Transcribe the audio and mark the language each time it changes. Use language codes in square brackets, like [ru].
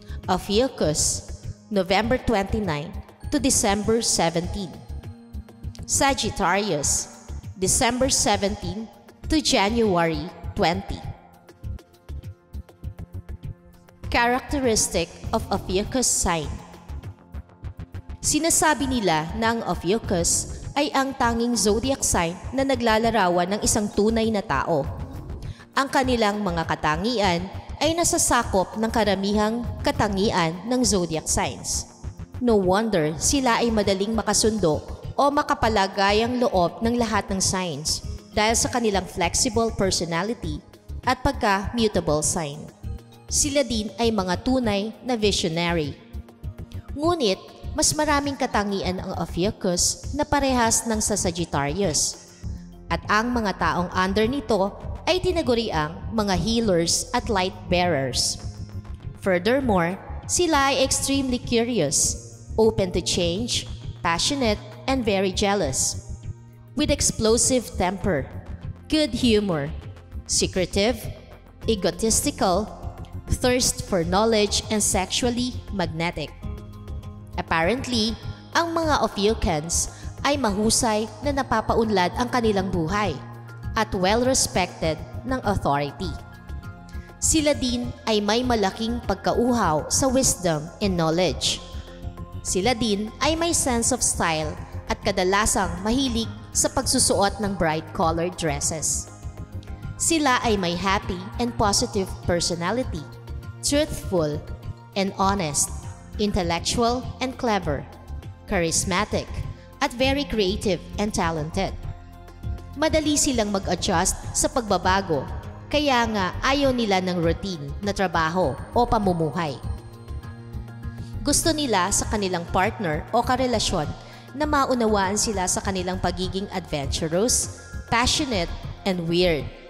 [en] Ophiuchus, November 29 to December 17. Sagittarius, December 17 to January 20. Characteristic of Ophiuchus sign. [tl] Sinasabi nila na ang Ophiuchus ay ang tanging zodiac sign na naglalarawan ng isang tunay na tao. Ang kanilang mga katangian ay nasasakop ng karamihang katangian ng zodiac signs. [en] No wonder [tl] sila ay madaling makasundo o makapalagayang loob ng lahat ng signs dahil sa kanilang [en] flexible personality [tl] at pagka-mutable sign. Sila din ay mga tunay na visionary. Ngunit, mas maraming katangian ang Ophiuchus na parehas ng sa Sagittarius. At ang mga taong under nito ay tinaguriang mga [en] healers at light bearers. Furthermore, [tl] sila ay [en] extremely curious, open to change, passionate, and very jealous. With explosive temper, good humor, secretive, egotistical, thirst for knowledge, and sexually magnetic. [tl] Apparently, ang mga Ophiuchans ay mahusay na napapaunlad ang kanilang buhay at [en] well-respected ng authority. [tl] Sila din ay may malaking pagkauhaw sa [en] wisdom and knowledge. [tl] Sila din ay may [en] sense of style [tl] at kadalasang mahilig sa pagsusuot ng [en] bright-colored dresses. [tl] Sila ay may [en] happy and positive personality, truthful and honest, intellectual and clever, charismatic, at very creative and talented. [tl] Madali silang mag-adjust sa pagbabago, kaya nga ayaw nila ng routine na trabaho o pamumuhay. Gusto nila sa kanilang partner o karelasyon na maunawaan sila sa kanilang pagiging [en] adventurous, passionate, and weird.